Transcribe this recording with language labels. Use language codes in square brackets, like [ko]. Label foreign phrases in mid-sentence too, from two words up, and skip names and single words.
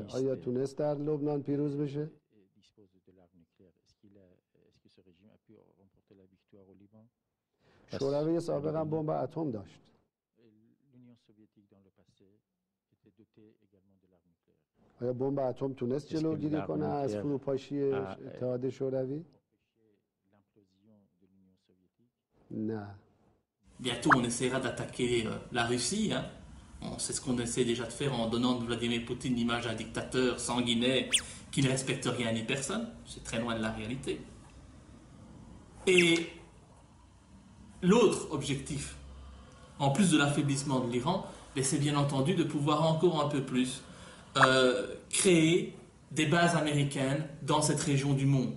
[fa] آیا تونست در لبنان پیروز بشه؟ شوروی سابق هم بمب اتم داشت. آیا بمب اتم تونست جلوگیری کنه از فروپاشی اتحاد شوروی؟ نه. [fr] Bientôt, on essaiera d'attaquer la Russie. C'est ce qu'on essaie déjà de faire en donnant de Vladimir Poutine l'image d'un dictateur sanguinaire qui ne respecte rien ni personne. C'est très loin de la réalité. Et l'autre objectif, en plus de l'affaiblissement de l'Iran, c'est bien entendu de pouvoir encore un peu plus créer des bases américaines dans cette région du monde.